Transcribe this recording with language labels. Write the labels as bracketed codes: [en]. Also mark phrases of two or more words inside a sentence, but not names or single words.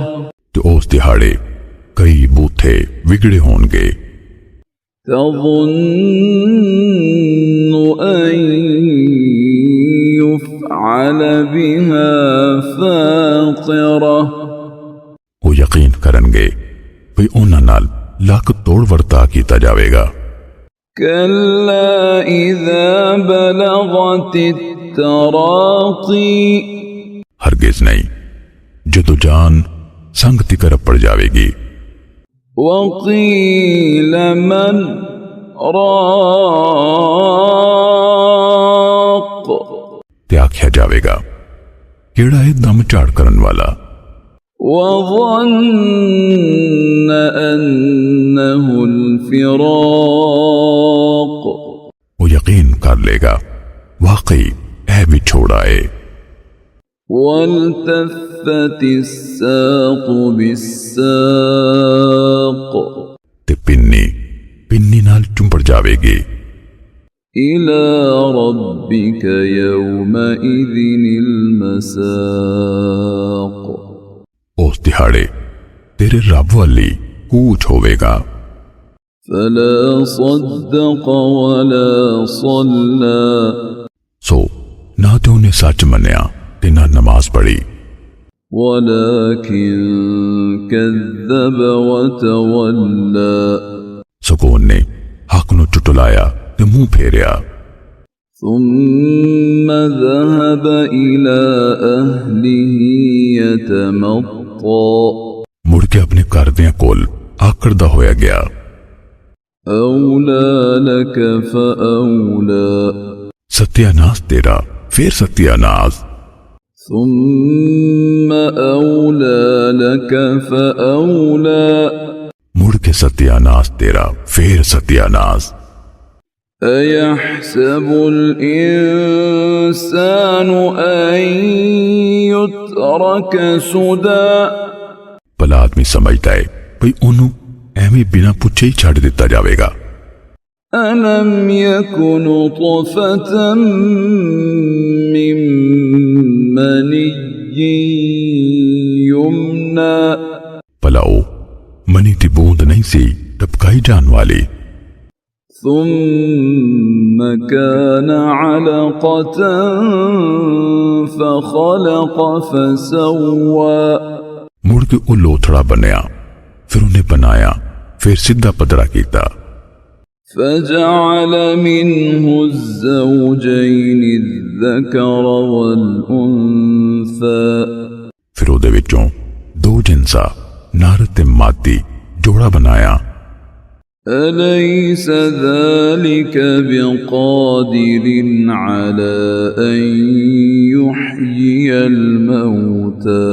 [pa] ਤੋ ਉਸ ਦਿਹਾੜੇ ਕਈ ਬੂਥੇ ਬਿਗੜੇ ਹੋਂਗੇ। [ar] تظن أن يفعل بها فاقرة, [pa] ਉਹ ਯਕੀਨ ਕਰਨਗੇ ਭਈ ਉਨ੍ਹਾਂ ਨਾਲ ਲੱਕ ਤੋੜ ਵਰਤਾ ਕੀਤਾ ਜਾਵੇਗਾ। [ar] كلا إذا بلغت التراقي [pa] ਹਰਗਿਜ਼ ਨਹੀਂ, ਜਦੋਂ ਜਾਨ ਸੰਘ ਤਿਕਰ ਪੜ ਜਾਏਗੀ। [ar] وقيل من راق [pa] ਤੇ ਆਖਿਆ ਜਾਏਗਾ ਕੇੜਾ ਹੈ ਦਮ ਝਾੜ ਕਰਨ ਵਾਲਾ। [ar] وظن أنه الفراق [pa] ਉਹ ਯਕੀਨ ਕਰ ਲੇਗਾ ਵਾਕਈ ਐ ਵਿਛੋੜਾ ਹੈ। [ar] والتفت الساق بالساق [pa] ਤੇ ਪਿੰਨੀ ਪਿੰਨੀ ਨਾਲ ਚੁੰਬੜ ਜਾਵੇਗੀ। [ar] إلى ربك يومئذ المساق [pa] ਉਸ ਦਿਹਾੜੇ ਤੇਰੇ ਰੱਬ ਵਾਲੀ ਕੂਚ ਹੋਵੇਗਾ। [ar] فلا صدق ولا صلى [pa] ਸੋ ਨਾ ਤੋ ਉਨ੍ਹੇਂ ਸੱਚ ਮੰਨਿਆ ਤੇ ਨਾ ਨਮਾਜ਼ ਪੜ੍ਹੀ, [ar] ولكن كذب وتولى [pa] ਸਗੋਂ ਨੇ ਹੱਕ ਨੂੰ ਝੁਠਲਾਇਆ ਤੇ ਮੂੰਹ ਫੇਰਿਆ। [ar] ثم ذهب إلى أهله يتمطى [pa] ਮੁੜ ਕੇ ਅਪਣੇ ਕਰਦਿਆਂ ਕੋਲ ਆਕੜਦਾ ਹੋਇਆ ਗਿਆ। [ar] أولى لك فأولى [pa] ਸਤਿਆਨਾਸ ਤੇਰਾ ਫਿਰ ਸਤਿਆਨਾਸ। [ar] ثم أولى لك فأولى [pa] ਮੁੜ ਕੇ ਸਤਿਆਨਾਸ ਤੇਰਾ ਫਿਰ ਸਤਿਆਨਾਸ। [ar] أيحسب الإنسان أن يترك سدى [pa] ਭਲਾ ਆਦਮੀ ਸਮਝਤਾ ਹੈ ਭਾਈ ਓਨੂੰ ਏਵੇਂ ਬਿਨਾ ਪੁੱਛੇ ਹੀ ਛੱਡ ਦਿੱਤਾ ਜਾਏਗਾ। [ar] ألم يكن طفة من مني يمنى [pa] ਭਲਾ ਓ ਮਨੀ ਕੀ ਬੂੰਦ ਨਹੀਂ ਸੀ ਟਪਕਾਈ ਜਾਣ ਵਾਲੀ। [ar] ثم كان علقة فخلق فسوى [pa] ਮੁੜ ਕੇ ਉਹ ਲੋਥੜਾ ਬਣਿਆ ਫਿਰ ਉਨ੍ਹੇਂ ਬਣਾਇਆ ਫਿਰ ਸਿੱਧਾ ਪੱਧਰਾ ਕੀਤਾ। [ar] فجعل منه الزوجين الذكر والأنثى [pa] ਫਿਰ ਉਹਦੇ ਵਿਚੋਂ ਦੋ ਜਿਨਸਾਂ ਨਰ ਤੇ ਮਾਦੀ ਜੋੜਾ ਬਣਾਇਆ। [ar] أليس ذلك بقادر على أن يحيي الموتى